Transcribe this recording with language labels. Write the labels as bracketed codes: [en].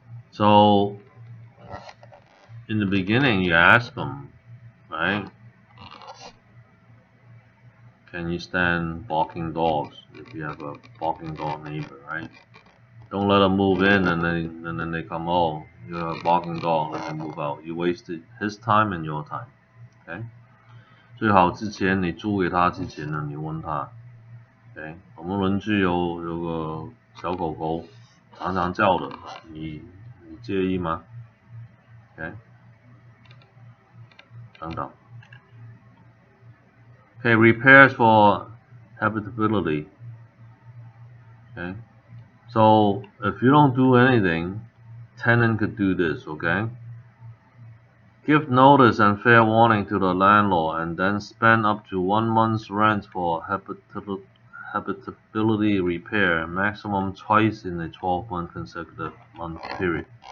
[en] So, in the beginning, you ask them, right? Can you stand barking dogs if you have a barking dog neighbor, right? Don't let them move in and then they come, oh, you're a barking dog, let them move out. You wasted his time and your time. Okay? [zh] 最好之前你租给他之前呢，你问他 ，OK？我们邻居有个小狗狗，常常叫的，你介意吗 ？OK？等等。 [en] Okay, repairs for habitability. Okay, so if you don't do anything, tenant could do this. Okay, give notice and fair warning to the landlord, and then spend up to 1 month's rent for habitability repair, maximum twice in a 12-month consecutive month period.